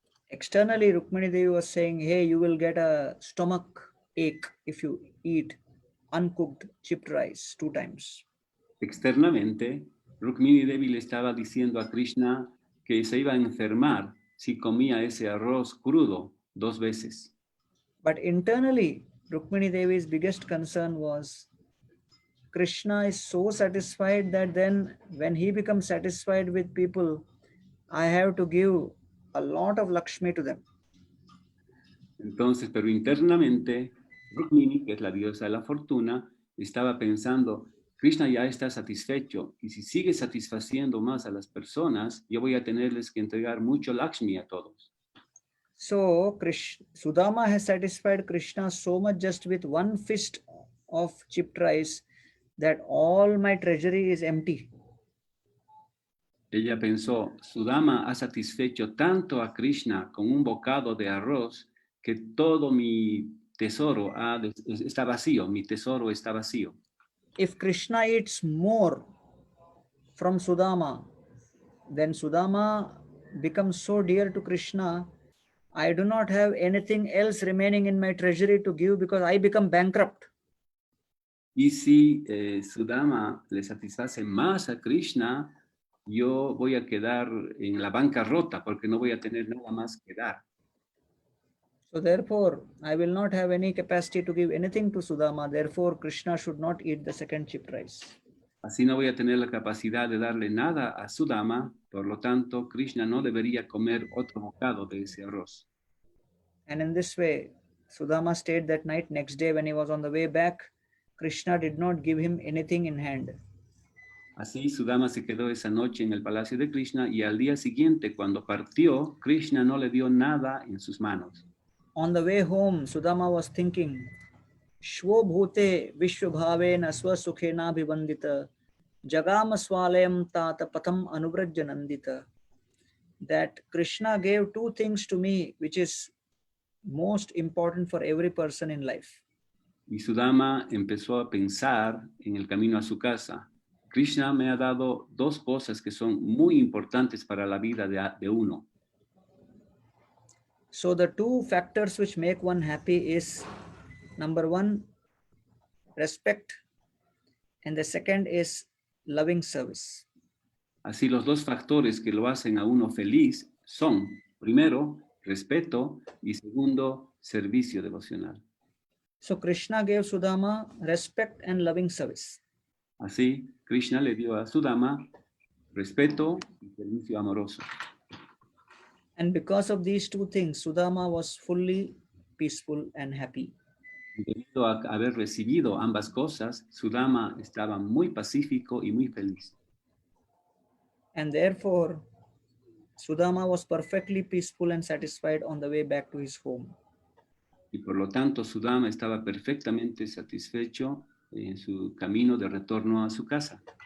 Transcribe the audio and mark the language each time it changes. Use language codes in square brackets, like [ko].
[en] Externally, Rukmini Devi was saying, hey, you will get a stomach ache if you eat uncooked chipped rice 2 times. [es] Externamente, Rukmini Devi le estaba diciendo a Krishna que se iba a enfermar si comía ese arroz crudo 2 veces. [en] But internally, Rukmini Devi's biggest concern was Krishna is so satisfied that then when he becomes satisfied with people, I have to give a lot of Lakshmi to them. [es] Entonces, pero internamente, Rukmini, que es la diosa de la fortuna, estaba pensando, Krishna ya está satisfecho y si sigue satisfaciendo más a las personas, yo voy a tenerles que entregar mucho Lakshmi a todos. [en] So Sudama has satisfied Krishna so much just with one fist of chipped rice that all my treasury is empty. [es] Ella pensó, Sudama ha satisfecho tanto a Krishna con un bocado de arroz que todo mi tesoro está vacío, mi tesoro está vacío. [en] If Krishna eats more from Sudama, then Sudama becomes so dear to Krishna, I do not have anything else remaining in my treasury to give because I become bankrupt. [es] Y si Sudama le satisface más a Krishna, yo voy a quedar en la bancarrota porque no voy a tener nada más que dar. [en] So therefore, I will not have any capacity to give anything to Sudama. Therefore, Krishna should not eat the second chipped rice. [es] Así no voy a tener la capacidad de darle nada a Sudama, por lo tanto, Krishna no debería comer otro bocado de ese arroz. [en] And in this way, Sudama stayed that night. Next day, when he was on the way back, Krishna did not give him anything in hand. [es] Así, Sudama se quedó esa noche en el palacio de Krishna y al día siguiente, cuando partió, Krishna no le dio nada en sus manos. [en] On the way home, Sudama was thinking, [sa] Shvobhute Vishwabhavena Swasukhena Bhivandita Jagama Swalayam Tata Patham Anubrajyanandita. [en] That Krishna gave two things to me, which is most important for every person in life. [es] Y Sudama empezó a pensar en el camino a su casa. Krishna me ha dado 2 cosas que son muy importantes para la vida de uno. [en] So the 2 factors which make one happy is number 1, respect, and the second is loving service. [es] Así los 2 factores que lo hacen a uno feliz son, primero, respeto y segundo, servicio devocional. [en] So Krishna gave Sudama respect and loving service. [es] Así, Krishna le dio a Sudama respeto y servicio amoroso. [en] And because of these 2 things, Sudama was fully peaceful and happy. [es] Debido a haber recibido ambas cosas, Sudama estaba muy pacífico y muy feliz. [en] And therefore, Sudama was perfectly peaceful and satisfied on the way back to his home. [es] Y por lo tanto, Sudama estaba perfectamente satisfecho en su camino de retorno a su casa.